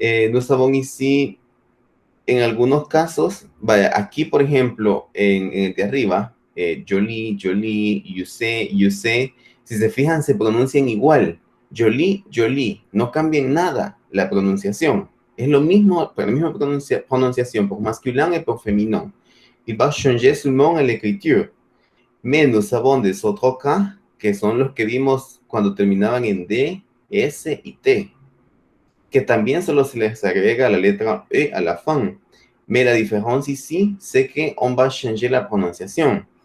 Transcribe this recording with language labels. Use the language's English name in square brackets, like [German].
[French] Nous savons ici, [Spanish] en algunos casos, vaya, aquí por ejemplo, en el de arriba, Jolie, Jolie, [English] you say. [Spanish] Si se fijan, se pronuncian igual. Jolie, Jolie. No cambian nada la pronunciación. Es lo mismo, la misma prononciación [French] pour masculin et pour féminin. Il va changer seulement à l'écriture. Mais nous avons des autres cas, [Spanish] que son los que vimos cuando terminaban en D, S y T, que también solo se les agrega la letra E a [French] la fin. Mais la différence ici, c'est qu'on va changer la prononciación.